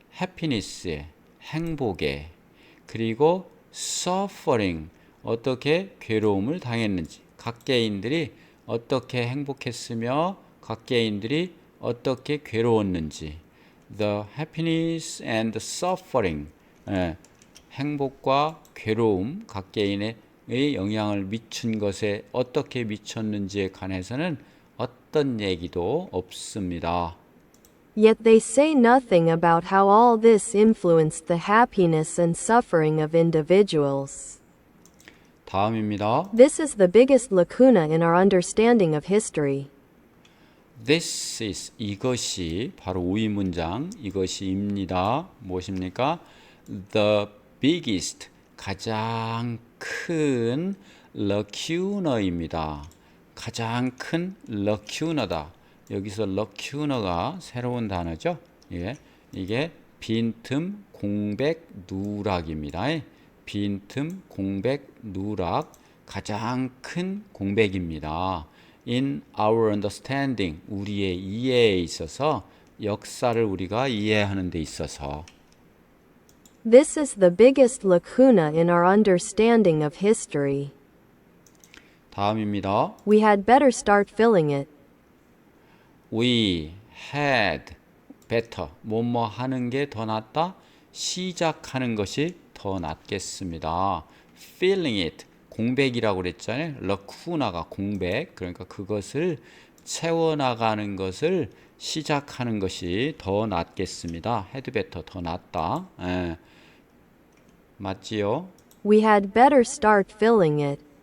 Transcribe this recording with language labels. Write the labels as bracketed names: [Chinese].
[Korean] happiness에, 행복에, 그리고 suffering, 어떻게 괴로움을 당했는지, 각 개인들이 어떻게 행복했으며 각 개인들이 어떻게 괴로웠는지, [English] the happiness and suffering, [Korean] 행복과 괴로움, 각 개인의 영향을 미친 것에 어떻게 미쳤는지에 관해서는 어떤 얘기도 없습니다. [English] Yet they say nothing about how all this influenced the happiness and suffering of individuals. [Korean] 다음입니다. [English] This is the biggest lacuna in our understanding of history. This is, [Korean] 이것이 바로 우위 문장, 이것이입니다. 무엇입니까? [English] The biggest, [Korean] 가장 큰 lacuna입니다. 가장 큰 lacuna다. 여기서 lacuna가 새로운 단어죠. 예, 이게 빈틈, 공백, 누락입니다. 빈틈, 공백, 누락, 가장 큰 공백입니다. [English] In our understanding, [Korean] 우리의 이해에 있어서, 역사를 우리가 이해하는 데 있어서. [English] This is the biggest lacuna in our understanding of history. [Korean] 다음입니다. [English] We had better start filling it. We had better, [Korean] 뭐뭐 하는 게 더 낫다, 시작하는 것이 더 낫겠습니다. [English] filling it, [Korean] 공백이라고 그랬잖아요. lacuna가 공백, 그러니까 그것을 채워나가는 것을 시작하는 것이 더 낫겠습니다. [English] had better, [Korean] 더 낫다. 맞지요? [English] We had better start filling it.